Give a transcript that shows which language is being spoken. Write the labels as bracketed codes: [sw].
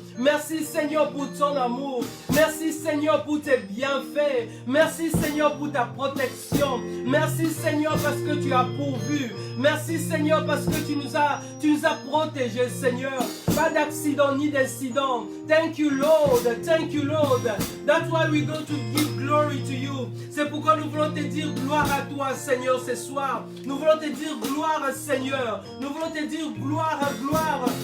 [fr] Merci, Seigneur, pour ton amour. Merci, Seigneur, pour tes bienfaits. Merci, Seigneur, pour ta protection. Merci, Seigneur, parce que tu as pourvu. Merci, Seigneur, parce que tu nous as protégés, Seigneur. Pas d'accident ni d'incident. [en] Thank you, Lord. Lord. Thank you, Lord. That's why we're going to give glory to you. [fr] C'est pourquoi nous voulons te dire gloire à toi, Seigneur, ce soir. Nous voulons te dire gloire, Seigneur. Nous voulons te dire gloire, gloire.